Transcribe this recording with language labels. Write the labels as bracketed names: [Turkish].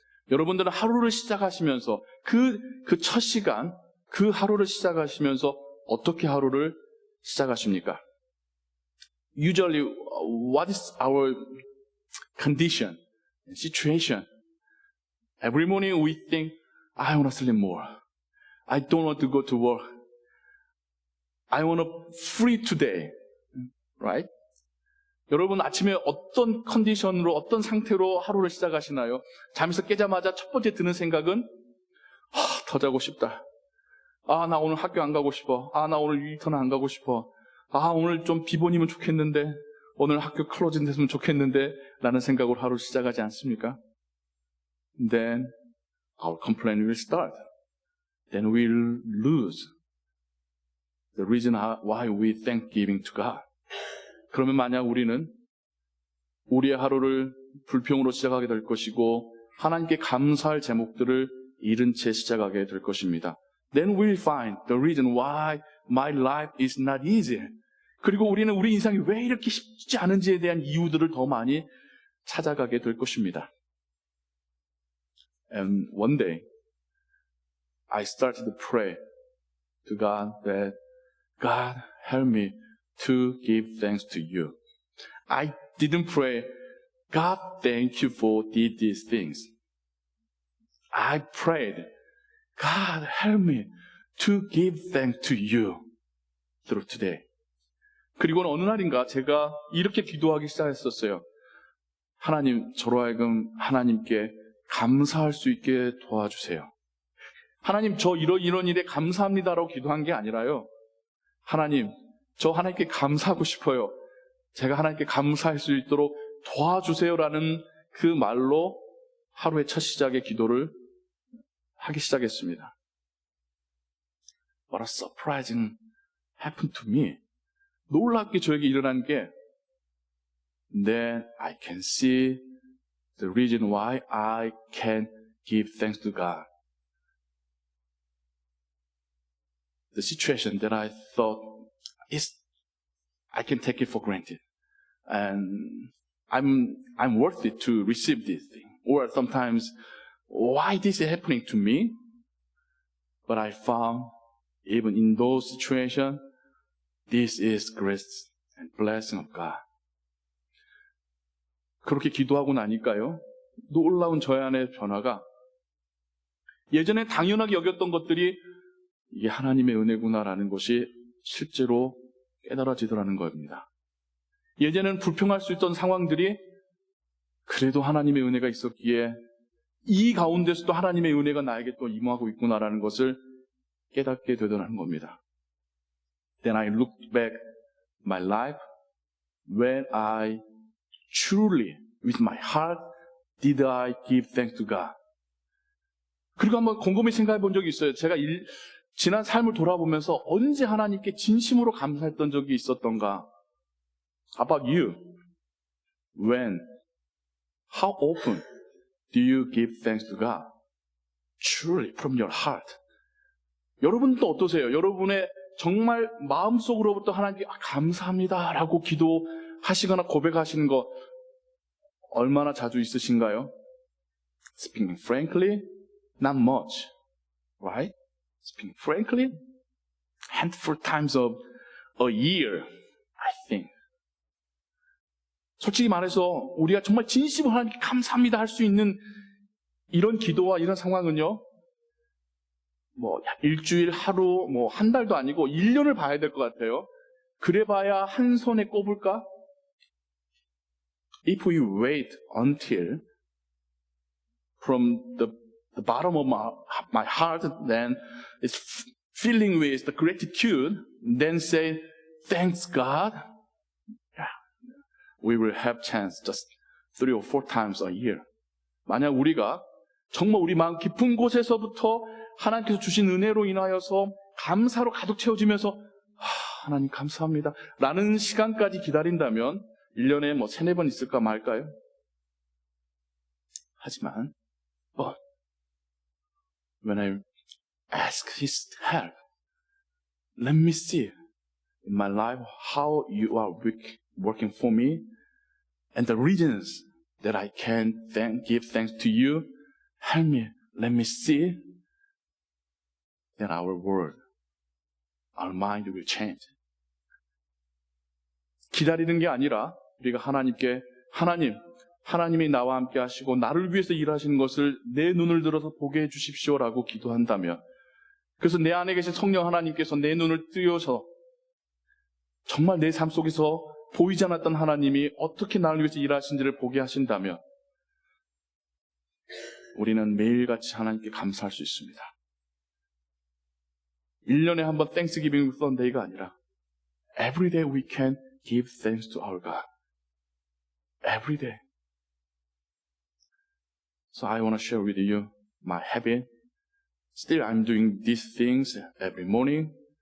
[Korean] 여러분들은 하루를 시작하시면서 그 첫 시간, 그 하루를 시작하시면서 어떻게 하루를 시작하십니까? [English] Usually, what is our condition, situation? Every morning we think, I want to sleep more. I don't want to go to work. I want to free today. Right? [Korean] 여러분 아침에 어떤 컨디션으로, 어떤 상태로 하루를 시작하시나요? 잠에서 깨자마자 첫 번째 드는 생각은 더 자고 싶다. 나 오늘 학교 안 가고 싶어. 나 오늘 일터는 안 가고 싶어. 오늘 좀 비번이면 좋겠는데, 오늘 학교 클로징 됐으면 좋겠는데 라는 생각으로 하루 시작하지 않습니까? [English] Then our complaint will start. Then we'll lose the reason why we thanksgiving to God. [Korean] 그러면 만약 우리는 우리의 하루를 불평으로 시작하게 될 것이고 하나님께 감사할 제목들을 잃은 채 시작하게 될 것입니다. [English] Then we'll find the reason why my life is not easy. [Korean] 그리고 우리는 우리 인생이 왜 이렇게 쉽지 않은지에 대한 이유들을 더 많이 찾아가게 될 것입니다. [English] And one day, I started to pray to God that God help me to give thanks to you. I didn't pray, God thank you for did these things. I prayed, God help me to give thanks to you through today. [Korean] 그리고는 어느 날인가 제가 이렇게 기도하기 시작했었어요. 하나님, 저로 하여금 하나님께 감사할 수 있게 도와주세요. 하나님, 저 이런 일에 감사합니다라고 기도한 게 아니라요. 하나님, 저 하나님께 감사하고 싶어요. 제가 하나님께 감사할 수 있도록 도와주세요라는 그 말로 하루의 첫 시작의 기도를 하기 시작했습니다. [English] What a surprising happened to me. [Korean] 놀랍게 저에게 일어난 게 [English] Then I can see the reason why I can give thanks to God. The situation that I thought I can take it for granted. And I'm worth it to receive this thing. Or sometimes, why this is happening to me? But I found, even in those situations, this is grace and blessing of God. [Korean] 그렇게 기도하고 나니까요, 놀라운 저의 안의 변화가 예전에 당연하게 여겼던 것들이 이게 하나님의 은혜구나라는 것이 실제로 깨달아지더라는 겁니다. 예전에는 불평할 수 있던 상황들이 그래도 하나님의 은혜가 있었기에 이 가운데서도 하나님의 은혜가 나에게 또 임하고 있구나라는 것을 깨닫게 되더라는 겁니다. [English] Then I looked back my life when I truly, with my heart, did I give thanks to God. [Korean] 그리고 한번 곰곰이 생각해 본 적이 있어요. 제가 지난 삶을 돌아보면서 언제 하나님께 진심으로 감사했던 적이 있었던가. [English] How about you? When? How often do you give thanks to God? Truly, from your heart. [Korean] 여러분도 어떠세요? 여러분의 정말 마음속으로부터 하나님께 감사합니다라고 기도하시거나 고백하시는 거 얼마나 자주 있으신가요? [English] Speaking frankly, not much. Right? Speaking frankly, handful times of a year, I think. [Korean] 솔직히 말해서 우리가 정말 진심으로 하나님께 감사합니다 할 수 있는 이런 기도와 이런 상황은요, 뭐 일주일, 하루, 뭐 한 달도 아니고 1년을 봐야 될 것 같아요. 그래봐야 한 손에 꼽을까? [English] If we wait until from the bottom of my heart, then it's filling with the gratitude, then say, thanks God, we will have chance just 3 or 4 times a year. [Korean] 만약 우리가 정말 우리 마음 깊은 곳에서부터 하나님께서 주신 은혜로 인하여서 감사로 가득 채워지면서 하나님 감사합니다 라는 시간까지 기다린다면 1년에 뭐 3, 4번 있을까 말까요? 하지만 [English] but when I ask His help, let me see in my life how you are working for me and the reasons that I can give thanks to you. Help me, let me see that our world, our mind will change. [Korean] 기다리는 게 아니라 우리가 하나님께 하나님이 나와 함께 하시고 나를 위해서 일하시는 것을 내 눈을 들어서 보게 해 주십시오라고 기도한다면, 그래서 내 안에 계신 성령 하나님께서 내 눈을 뜨여서 정말 내 삶 속에서 보이지 않았던 하나님이 어떻게 나를 위해서 일하신지를 보게 하신다면 우리는 매일같이 하나님께 감사할 수 있습니다. 1년에 한 번 Thanksgiving Sunday가 아니라 [English] every day we can give thanks to our God. Every day. So I want to share with you my habit. Still I'm doing these things every morning.